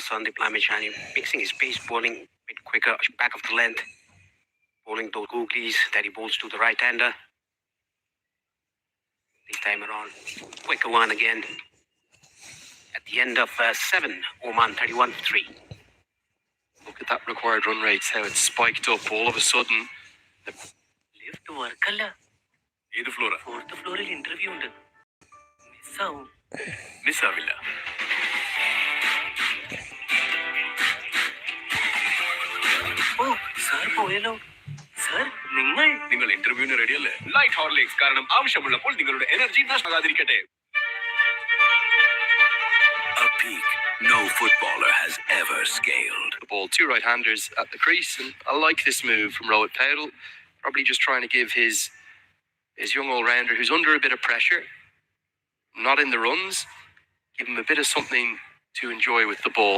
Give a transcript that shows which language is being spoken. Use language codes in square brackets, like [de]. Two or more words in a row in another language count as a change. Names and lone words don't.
[en] Sandeep Lamichhani mixing his pace, bowling a bit quicker, back of the length, bowling those googlies that he bowls to the right-hander. This time around, quicker one again. At the end of 7, Oman 31-3. Look at that required run rates, how it's spiked up all of a sudden. [kn] ಲಿಫ್ಟ್ ವರ್ಕಲ್ಲ. ಇದು ಫ್ಲೋರಾ 4th ಫ್ಲೋರಲ್ಲಿ ಇಂಟರ್ವ್ಯೂ ഉണ്ട്. ಮಿಸ್ ಆವು. ಮಿಸ್ ಆಗಿಲ್ಲ. [ml] ഓ സാർ പോയല്ലോ. സാർ നിങ്ങൾ ഇന്റർവ്യൂവിന് റെഡിയല്ലേ? ലൈറ്റ് ഹോർലിക്സ്, കാരണം ആവശ്യമുള്ളപ്പോൾ നിങ്ങളുടെ എനർജി നഷ്ടമാകാതിരിക്കട്ടെ. [en] A peak no footballer has ever scaled. The ball, 2 right-handers at the crease, and I like this move from Rohit Patel. Probably just trying to give his young all-rounder who's under a bit of pressure, not in the runs, give him a bit of something to enjoy with the ball.